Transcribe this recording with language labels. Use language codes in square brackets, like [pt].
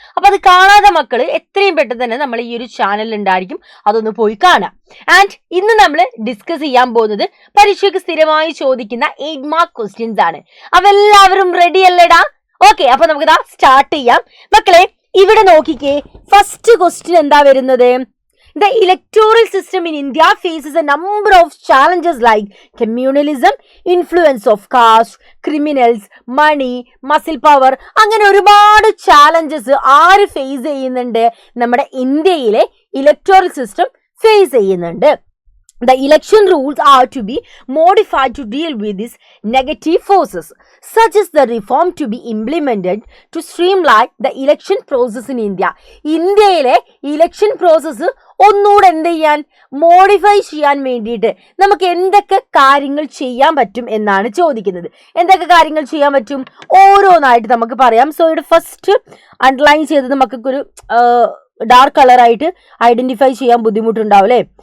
[ml] അപ്പൊ അത് കാണാതെ മക്കള് എത്രയും പെട്ടെന്ന് തന്നെ നമ്മൾ ഈ ഒരു ചാനലിൽ ഉണ്ടായിരിക്കും, അതൊന്ന് പോയി കാണാം. ആൻഡ് ഇന്ന് നമ്മൾ ഡിസ്കസ് ചെയ്യാൻ പോകുന്നത് പരീക്ഷയ്ക്ക് സ്ഥിരമായി ചോദിക്കുന്ന 8 മാർക്ക് ക്വസ്റ്റ്യൻസ് ആണ്. അപ്പൊ എല്ലാവരും റെഡി അല്ലേടാ? ഓക്കെ, അപ്പൊ നമുക്ക് സ്റ്റാർട്ട് ചെയ്യാം മക്കളെ. ഇവിടെ നോക്കിക്കേ, ഫസ്റ്റ് ക്വസ്റ്റ്യൻ എന്താ വരുന്നത്? [en] The electoral system in India faces a number of challenges like communalism, influence of caste, criminals, money, muscle power. [ml] അങ്ങനെ ഒരുപാട് ചാലഞ്ചസ് ആര് ഫേസ് ചെയ്യുന്നുണ്ട്? നമ്മുടെ ഇന്ത്യയിലെ ഇലക്ടോറൽ സിസ്റ്റം ഫേസ് ചെയ്യുന്നുണ്ട്. [en] The election rules are to be modified to deal with these negative forces, such as the reform to be implemented to streamline the election process in India. [ml] ഇന്ത്യയിലെ election process ഒന്നുകൂടെ എന്ത് ചെയ്യാൻ, modify ചെയ്യാൻ വേണ്ടിയിട്ട് നമുക്ക് എന്തൊക്കെ കാര്യങ്ങൾ ചെയ്യാൻ പറ്റും എന്നാണ് ചോദിക്കുന്നത്. എന്തൊക്കെ കാര്യങ്ങൾ ചെയ്യാൻ പറ്റും ഓരോന്നായിട്ട് നമുക്ക് പറയാം. സോ ഇവിടെ ഫസ്റ്റ് അണ്ടർലൈൻ ചെയ്തത് നമുക്കൊരു ഡാർക്ക് കളറായിട്ട് ഐഡന്റിഫൈ ചെയ്യാൻ ബുദ്ധിമുട്ടുണ്ടാവും അല്ലേ?